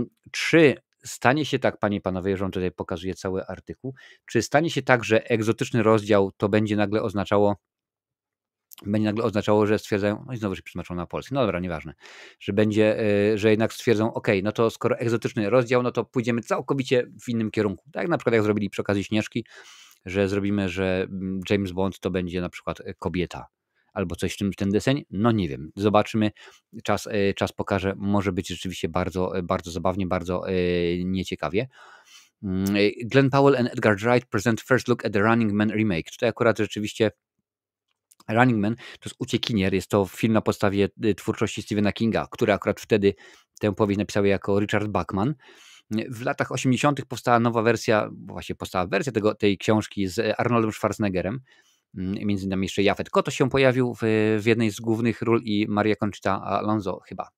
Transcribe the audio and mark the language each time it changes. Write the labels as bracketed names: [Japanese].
[Polish] Czy stanie się tak, panie i panowie, już wam tutaj pokazuję cały artykuł, czy stanie się tak, że egzotyczny rozdział to będzie nagle oznaczało, że stwierdzają, no i znowu się przetłumaczą na polski, no dobra, nieważne, że jednak stwierdzą, no to skoro egzotyczny rozdział, no to pójdziemy całkowicie w innym kierunku. Tak na przykład jak zrobili przy okazji Śnieżki, że zrobimy, że James Bond to będzie na przykład kobieta, albo coś w ten deseń, no nie wiem, zobaczymy, czas pokaże, może być rzeczywiście bardzo, bardzo zabawnie, bardzo nieciekawie. [English] Glenn Powell and Edgar Wright present first look at the Running Man remake. [Polish] Tutaj akurat rzeczywiście Running Man to jest uciekinier, jest to film na podstawie twórczości Stephena Kinga, który akurat wtedy tę powieść napisał jako Richard Bachman. W latach 80. powstała wersja tej książki z Arnoldem Schwarzeneggerem, między innymi jeszcze Jafet Koto się pojawił w jednej z głównych ról i Maria Conchita Alonso chyba.